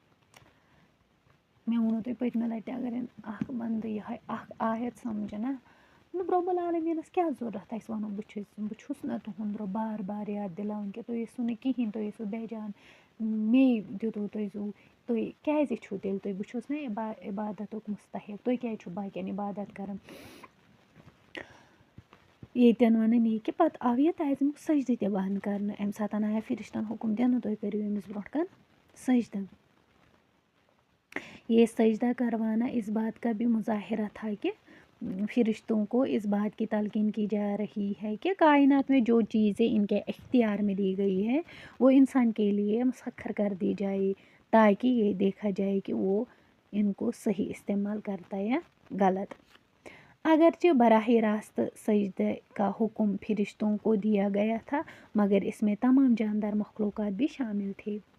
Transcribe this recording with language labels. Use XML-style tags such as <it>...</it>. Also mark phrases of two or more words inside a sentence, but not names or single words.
<ks>مےٚ ووٚنوُ تۄہہِ پٔتمہِ لَٹہِ اگر اَکھ بنٛدٕ یِہوٚے اَکھ آیت سَمجھِ نا مطلب رۄب العالمیٖنَس کیٛاہ ضوٚرَتھ اَسہِ وَنو بہٕ چھُس نہ تُہُنٛد رۄب بار بار یاد دِلاوُن کہِ تُہۍ ٲسِو نہٕ کِہیٖنۍ تُہۍ ٲسِو بے جان مے دِتوٗ تُہۍ زوٗ تُہۍ کیٛازِ چھُو تیٚلہِ تُہۍ بہٕ چھُس نا عبادتُک مُستحق تُہۍ کیٛازِ چھُو باقٕیَن عبادت کَران ییٚتٮ۪ن وَنان یہِ کہِ پَتہٕ آو یہِ تعظیٖمُک سجدٕ تہِ بنٛد کَرنہٕ اَمہِ ساتہٕ آیا فِرِشتَن حُکُم دِنہٕ تُہۍ کٔرِو أمِس برونٛٹھ کَن سجدٕ</ks> <ur>یہ سجدہ کروانا اس بات کا بھی مظاہرہ تھا کہ فرشتوں کو اس بات کی تلقین کی جا رہی ہے کہ کائنات میں جو چیزیں ان کے اختیار میں دی گئی ہے وہ انسان کے لیے مسخر کر دی جائے تاکہ یہ دیکھا جائے کہ وہ ان کو صحیح استعمال کرتا ہے یا غلط اگرچہ براہ راست سجدے کا حکم فرشتوں کو دیا گیا تھا مگر اس میں تمام جاندار مخلوقات بھی شامل تھے</ur>